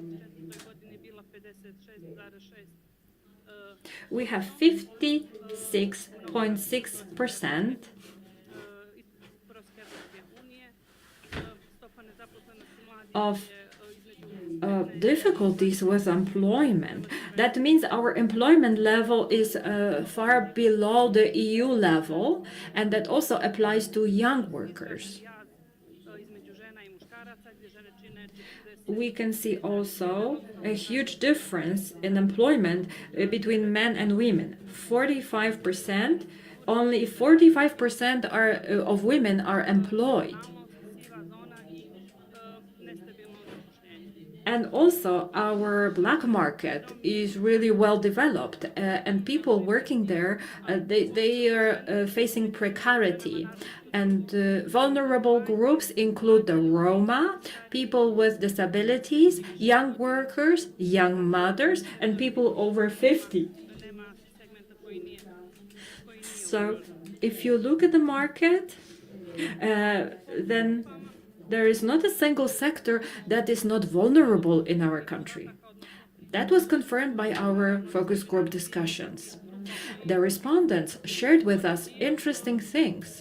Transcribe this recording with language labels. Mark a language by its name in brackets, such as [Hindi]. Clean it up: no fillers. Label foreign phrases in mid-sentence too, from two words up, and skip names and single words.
[English] We have 56.6% of difficulties with employment. That means our employment level is far below the EU level, and that also applies to young workers. [Serbian] između žena i muškaraca, gdje žene čine 40. [English] We can see also a huge difference in employment between men and women. 45%, only 45% of women are employed. [Serbian] Siva zona i nestabilno zapošljenje. [English] And also, our black market is really well developed, and people working there, they are facing precarity. And vulnerable groups include the Roma, people with disabilities, young workers, young mothers, and people over 50. [Serbian] Nema segmenta koji nije [English] So, if you look at the market, then there is not a single sector that is not vulnerable in our country. That was confirmed by our focus group discussions. The respondents shared with us interesting things.